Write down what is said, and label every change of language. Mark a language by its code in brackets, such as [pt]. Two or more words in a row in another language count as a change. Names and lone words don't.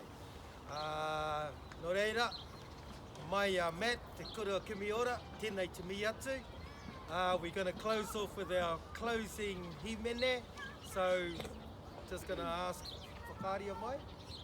[mi] Nō reira, mai Matt, te kura Kimi ora, tēnei te mi atu. [en] We're going to close off with our closing himene, so just going to ask [mi] whakaaria mai.